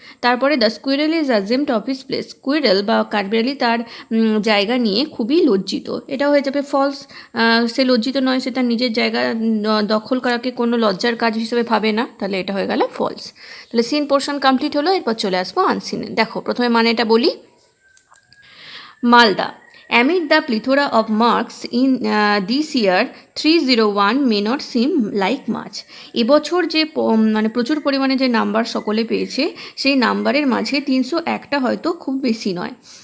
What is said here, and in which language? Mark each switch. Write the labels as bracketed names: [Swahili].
[Bangla] তারপরে [English] The squirrel is ashamed of his place. [Bangla] Squirrel বা কাঠবিড়ালি তার জায়গা নিয়ে খুবই লজ্জিত, এটা হয়ে যাবে ফলস। সে লজ্জিত নয়, সে তার নিজের জায়গা দখল করাকে কোনো লজ্জার কাজ হিসেবে ভাবে না, তাহলে এটা হয়ে গেল ফলস। তাহলে সিন পোর্শন কমপ্লিট হলো, এরপর চলে আসবো আনসিনে। দেখো, প্রথমে মানে এটা বলি। [English] Malda, amid the plethora of marks in this year 301 may not seem like much. [Bangla] এবছর যে মানে প্রচুর পরিমাণে যে নাম্বার সকলে পেয়েছে, সেই নাম্বারের মাঝে 301টা হয়তো খুব বেশি নয়।